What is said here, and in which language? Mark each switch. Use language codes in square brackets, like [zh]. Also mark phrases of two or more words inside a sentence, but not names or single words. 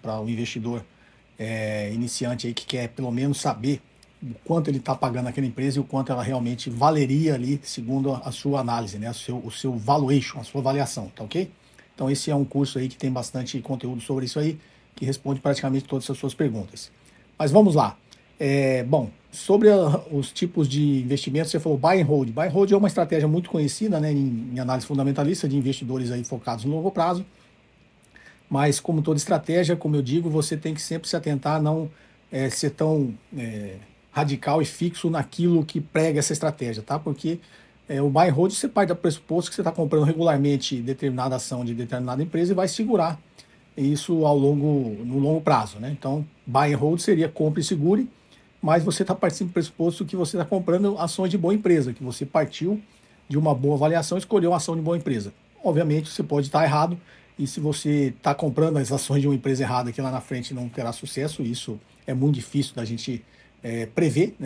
[pt] Para o investidor iniciante aí que quer pelo menos saber o quanto ele está pagando aquela empresa e o quanto ela realmente valeria ali, segundo a sua análise, né? O seu valuation, a sua avaliação, tá ok? Então esse é um curso aí que tem bastante conteúdo sobre isso aí, que responde praticamente todas as suas perguntas. Mas vamos lá. Bom, sobre os tipos de investimentos, você falou [en] buy and hold. Buy and hold [pt] é uma estratégia muito conhecida, né, em análise fundamentalista de investidores aí focados no longo prazo. Mas como toda estratégia, como eu digo, você tem que sempre se atentar a não ser tão radical e fixo naquilo que prega essa estratégia, tá? Porque o [en] buy and hold, [pt] você parte do pressuposto que você está comprando regularmente determinada ação de determinada empresa e vai segurar isso no longo prazo, né? Então, [en] buy and hold [pt] seria compre e segure, mas você está partindo do pressuposto que você está comprando ações de boa empresa, que você partiu de uma boa avaliação e escolheu uma ação de boa empresa. Obviamente, você pode estar errado, e se você está comprando as ações de uma empresa errada que lá na frente não terá sucesso, isso é muito difícil da gente prever, né?